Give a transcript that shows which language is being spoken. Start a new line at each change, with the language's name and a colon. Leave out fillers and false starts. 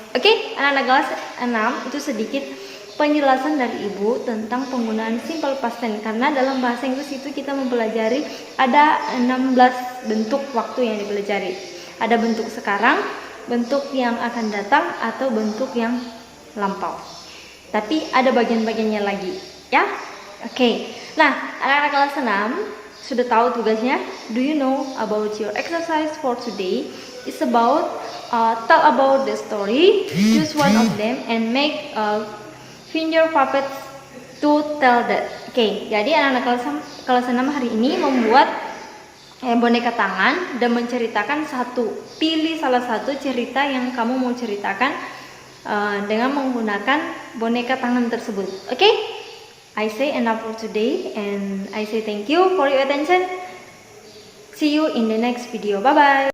Indonesian: Oke, anak-anak kelas 6, itu sedikit penjelasan dari ibu tentang penggunaan simple past tense, karena dalam bahasa Inggris itu kita mempelajari ada 16 bentuk waktu yang dipelajari. Ada bentuk sekarang, bentuk yang akan datang, atau bentuk yang lampau. Tapi ada bagian-bagiannya lagi, ya. Oke. Nah, anak-anak kelas 6 sudah tahu tugasnya.
English: Do you know about your exercise for today? It's about tell about the story. Choose one of them and make finger puppets to tell that.
Indonesian: Oke, jadi anak-anak kelas 6 hari ini membuat boneka tangan dan menceritakan pilih salah satu cerita yang kamu mau ceritakan dengan menggunakan boneka tangan tersebut. Oke?
English: I say enough for today and I say thank you for your attention. See you in the next video. Bye bye.